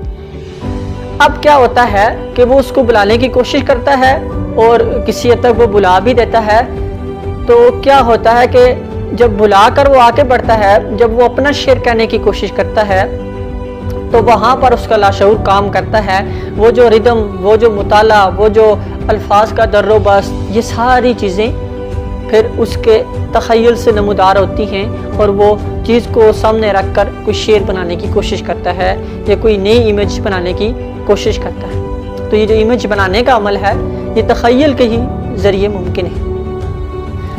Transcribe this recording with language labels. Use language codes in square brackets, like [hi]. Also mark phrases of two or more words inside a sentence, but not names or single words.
[ur] اب کیا ہوتا ہے کہ وہ اس کو بلانے کی کوشش کرتا ہے اور کسی حد تک وہ بلا بھی دیتا ہے، تو کیا ہوتا ہے کہ جب بلا کر وہ آگے بڑھتا ہے، جب وہ اپنا شعر کہنے کی کوشش کرتا ہے تو وہاں پر اس کا لاشعور کام کرتا ہے۔ وہ جو ردم، وہ جو مطالعہ، وہ جو الفاظ کا در و بست، یہ ساری چیزیں پھر اس کے تخیل سے نمودار ہوتی ہیں، اور وہ چیز کو سامنے رکھ کر کوئی شعر بنانے کی کوشش کرتا ہے یا کوئی نئی امیج بنانے کی کوشش کرتا ہے۔ تو یہ جو امیج بنانے کا عمل ہے یہ تخیل کے ہی ذریعے ممکن ہے۔